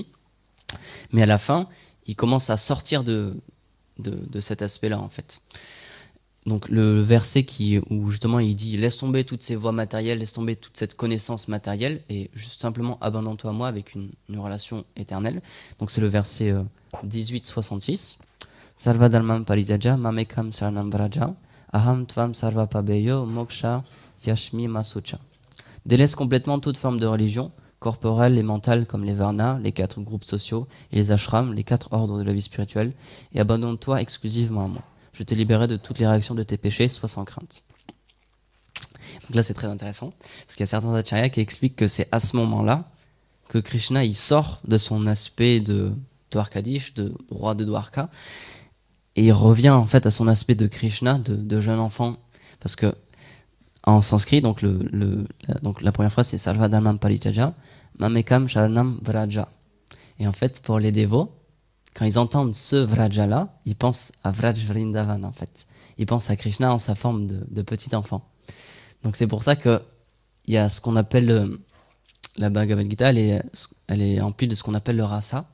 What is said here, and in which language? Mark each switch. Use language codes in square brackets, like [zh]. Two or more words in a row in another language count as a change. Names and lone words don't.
[fr] Mais à la fin, il commence à sortir de cet aspect-là, en fait. Donc le verset où justement il dit « Laisse tomber toutes ces voies matérielles, laisse tomber toute cette connaissance matérielle et juste simplement abandonne-toi à moi avec une relation éternelle. » Donc c'est le verset 18-66. [sa] « Sarva dharmam parijaja mamekam sharanam vraja aham tvam sarva pabeyo moksha vyashmi masucha. [fr] » Délaisse complètement toute forme de religion, corporelle et mentale comme les varnas, les 4 groupes sociaux, et les ashrams, les 4 ordres de la vie spirituelle, et abandonne-toi exclusivement à moi. Je te libérerai de toutes les réactions de tes péchés, sois sans crainte. Donc là, c'est très intéressant, parce qu'il y a certains acharyas qui expliquent que c'est à ce moment-là que Krishna il sort de son aspect de Dwarkadish, de roi de Dwarka, et il revient en fait à son aspect de Krishna, de jeune enfant, parce que en sanskrit, donc la première phrase c'est [sa] Sarva dharmam parityajya mamekam sharanam vraja. [fr] Et en fait, pour les dévots, quand ils entendent ce Vraja-là, ils pensent à Vraj Vrindavan, en fait. Ils pensent à Krishna en sa forme de petit enfant. Donc c'est pour ça qu'il y a ce qu'on appelle la Bhagavad Gita, elle est emplie de ce qu'on appelle le rasa.